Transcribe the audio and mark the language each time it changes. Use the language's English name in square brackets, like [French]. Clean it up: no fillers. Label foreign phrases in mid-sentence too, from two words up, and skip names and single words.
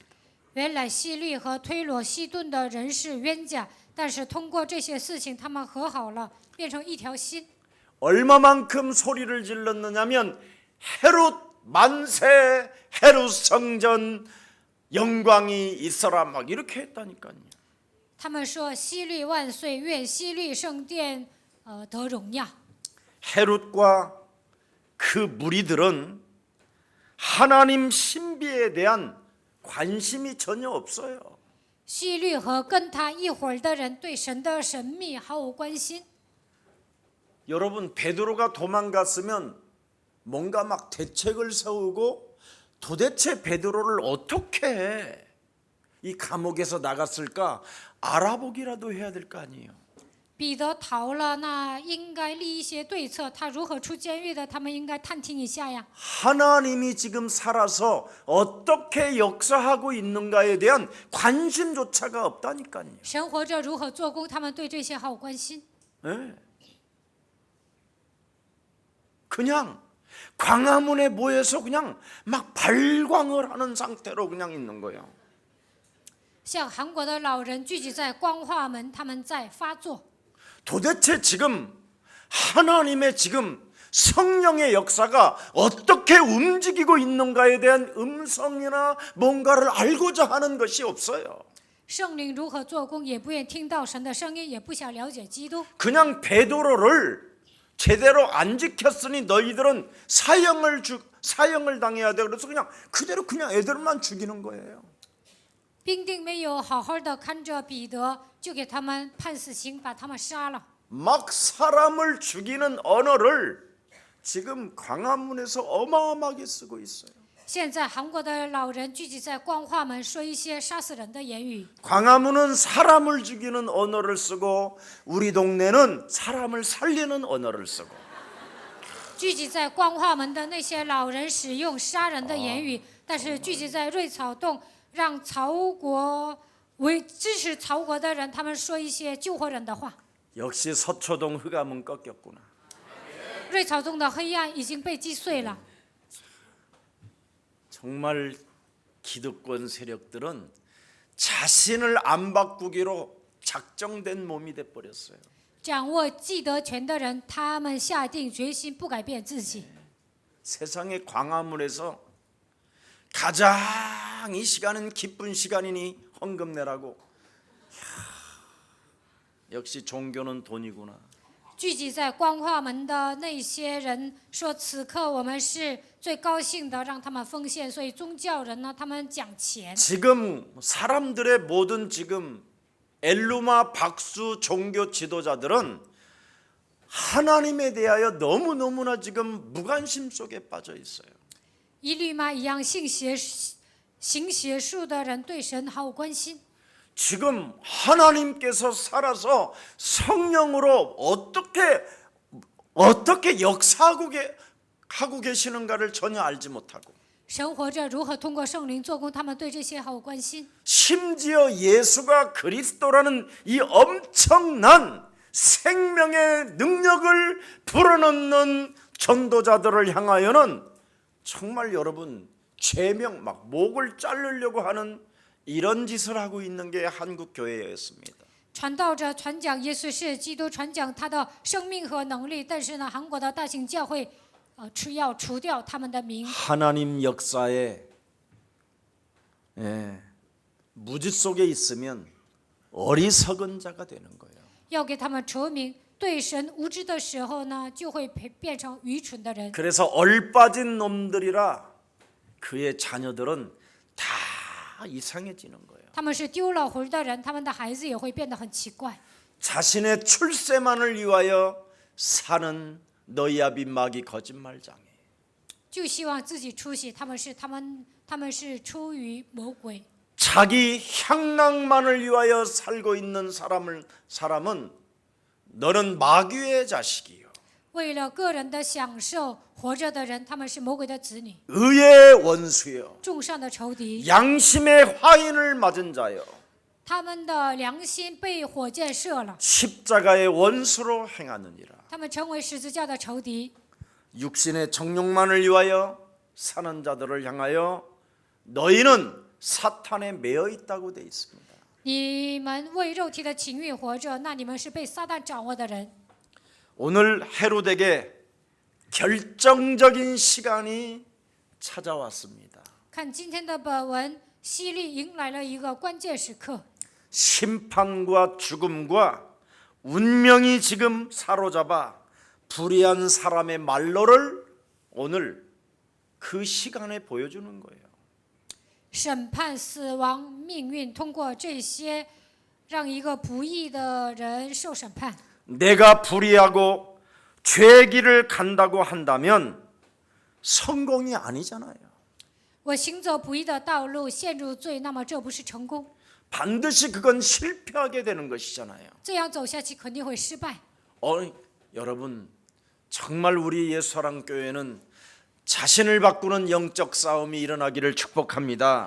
[Chinese] 原来希律和推罗、西顿的人是冤家，但是通过这些事情，他们和好了，变成一条心。 [Korean] 얼마만큼 소리를 질렀느냐면 헤롯 만세, 헤롯 성전 영광이 있어라 막 이렇게 했다니까요. [Chinese] 他们说：“希律万岁，愿希律圣殿得荣耀。” [Korean] 헤롯과 그 무리들은 하나님 신비에 대한 관심이 전혀 없어요. [Chinese] 希律和跟他一伙儿的人对神的神秘毫無關心。 [Korean] 여러분 베드로가 도망갔으면 뭔가 막 대책을 세우고 도대체 베드로를 어떻게 이 감옥에서 나갔을까 알아보기라도 해야 될 거 아니에요. [Chinese] 彼得逃了，那应该立一些对策。他如何出监狱的？他们应该探听一下呀。 [Korean] 하나님이 지금 살아서 어떻게 역사하고 있는가에 대한 관심조차가 없다니까요. [Chinese] 神活着如何做工？他们对这些毫无关心。 [Korean] 네. 그냥 광화문에 모여서 그냥 막 발광을 하는 상태로 그냥 있는 거예요. [Chinese] 像韩国的老人聚集在光化门，他们在发作。 [Korean] 도대체 지금 하나님의 지금 성령의 역사가 어떻게 움직이고 있는가에 대한 음성이나 뭔가를 알고자 하는 것이 없어요. [Chinese] 圣灵如何做工，也不愿听到神的声音，也不想了解基督。 [Korean] 그냥 베드로를 제대로 안 지켰으니 너희들은 사형을 당해야 돼. 그래서 그냥 그대로 그냥 애들만 죽이는 거예요. [Chinese] 兵丁没有好好的看着彼得，就给他们判死刑，把他们杀了。 [Korean] 막 사람을 죽이는 언어를 지금 광화문에서 어마어마하게 쓰고 있어요. [Chinese] 现在韩国的老人聚集在光化门，说一些杀死人的言语。 [Korean] 광화문은 사람을 죽이는 언어를 쓰고 우리 동네는 사람을 살리는 언어를 쓰고 [Chinese] 聚集在光化门的那些老人使用杀人的言语，但是聚集在瑞草洞，让支持曹国的人，他们说一些救活人的话。 [Korean] 역시 서초동 흑암은 꺾였구나. [Chinese] 瑞草洞的黑暗已经被击碎了。 [Korean] 정말 기득권 세력들은 자신을 안 바꾸기로 작정된 몸이 돼 버렸어요. [Chinese] 掌握既得权的人，他们下定决心不改变自己。 [Korean] 세상의 광화문에서 가장 이 시간은 기쁜 시간이니 헌금 내라고 역시 종교는 돈이구나. [Chinese] 聚集在光化门的那些人说，此刻我们是最高兴的，让他们奉献。所以宗教人呢，他们讲钱。 [Korean] 지금 사람들의 모든 지금 엘루마 박수 종교 지도자들은 하나님에 대하여 너무너무나 지금 무관심 속에 빠져 있어요. [Chinese] 一律嘛一样行邪术的人对神毫无关心。 [Korean] 지금 하나님께서 살아서 성령으로 어떻게 역사하고 계시는가를 전혀 알지 못하고 [Chinese] 神活着如何通过圣灵做工，他们对这些毫无关心。 [Korean] 심지어 예수가 그리스도라는 이 엄청난 생명의 능력을 불어넣는 전도자들을 향하여는 정말 여러분 죄명 막 목을 자르려고 하는 이런 짓을 하고 있는 게 한국 교회였습니다. [Chinese] 传道者传讲耶稣是基督，传讲他的生命和能力，但是呢，韩国的大型教会，要除掉他们的名。 [Korean] 하나님 역사에 무지 속에 있으면 어리석은 자가 되는 거예요. [Chinese] 要给他们除名，对神无知的时候呢，就会变成愚蠢的人。 [Korean] 그래서 얼빠진 놈들이라 그의 자녀들은 다 이상해지는 거예요. [Chinese] 他们是丢了魂的人，他们的孩子也会变得很奇怪。 [Korean] 자신의 출세만을 위하여 사는 너희아비 마귀 거짓말장애. [Chinese] 就希望自己出息，他们是出于魔鬼。 [Korean] 자기 향락만을 위하여 살고 있는 사람은 너는 마귀의 자식이요. [Chinese] 为了个人的享受活着的人，他们是魔鬼的子女， [Korean] 의의 원수요. [Chinese] 众上的仇敌。 [Korean] 양심의 화인을 맞은 자요. [Chinese] 他们的良心被火箭射了， [Korean] 십자가의 원수로 행하느니라. [Chinese] 他们成为十字架的仇敌。 [Korean] 육신의 정욕만을 위하여 사는 자들을 향하여 너희는 사탄에 매여 있다고 돼 있습니다. [Chinese] 你们为肉体的情欲活着，那你们是被撒旦掌握的人。 [Korean] 오늘 헤롯에게 결정적인 시간이 찾아왔습니다. [Chinese] 看今天的本文，希律迎来了一个关键时刻， [Korean] 심판과 죽음과 운명이 지금 사로잡아 불의한 사람의 말로를 오늘 그 시간에 보여주는 거예요. [Chinese] 审判、死亡、命运，通过这些，让一个不义的人受审判。 [Korean] 내가 불의하고 죄의 길을 간다고 한다면 성공이 아니잖아요. [Chinese] 我行走不义的道路，陷入罪，那么这不是成功， [Korean] 반드시 그건 실패하게 되는 것이잖아요. [Chinese] 这样走下去肯定会失败。 [Korean] 여러분 정말 우리 예수사랑교회는 자신을 바꾸는 영적 싸움이 일어나기를 축복합니다.